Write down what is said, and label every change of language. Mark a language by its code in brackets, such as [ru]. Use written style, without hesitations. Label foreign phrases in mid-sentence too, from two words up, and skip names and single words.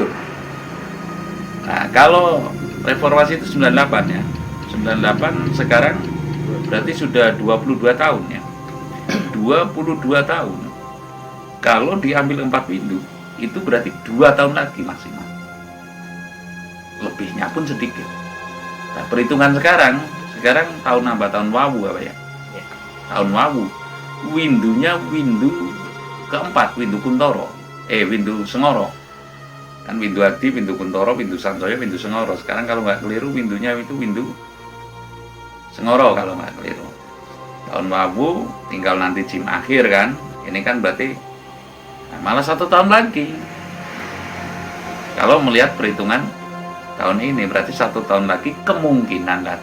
[id] Nah kalau reformasi itu 98 ya, 98 sekarang berarti sudah 22 tahun ya. 22 tahun kalau diambil 4 windu itu berarti 2 tahun lagi maksimal, lebihnya pun sedikit. Nah, perhitungan sekarang tahun nambah tahun wawu apa ya, tahun wawu. Windunya windu keempat, windu Kuntoro, windu Sengoro. Kan windu Adi, windu Kuntoro, windu Santoyo, windu Sengoro. Sekarang kalau nggak keliru windunya itu windu Sengoro kalau nggak keliru. Tahun wawu tinggal nanti jim akhir kan. Ini kan berarti malah 1 tahun lagi. Kalau melihat perhitungan tahun ini berarti 1 tahun lagi kemungkinan lah.